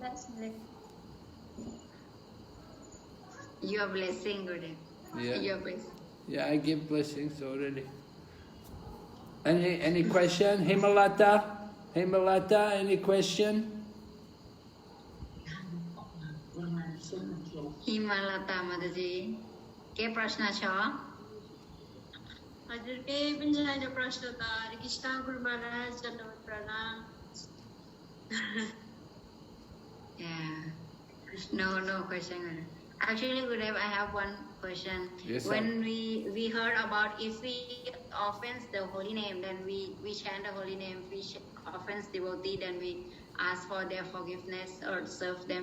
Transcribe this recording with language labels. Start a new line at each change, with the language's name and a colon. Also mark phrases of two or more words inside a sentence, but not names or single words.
English: Your blessing, Gurudev. Yeah. Your blessing. Yeah, I give blessings already. Any question? Himalata, any question? Himalata Mataji,
Nepali: के प्रश्न छ? हजुर केही पनि छैन प्रश्न त हरे कृष्ण गुरु महाराज दण्डवत प्रणाम
English: Yeah. No question. Actually, Gurudev, I have one question. Yes, when we heard about if we offense the holy name, then we chant the holy name. We offense devotee, then we ask for their forgiveness or serve them.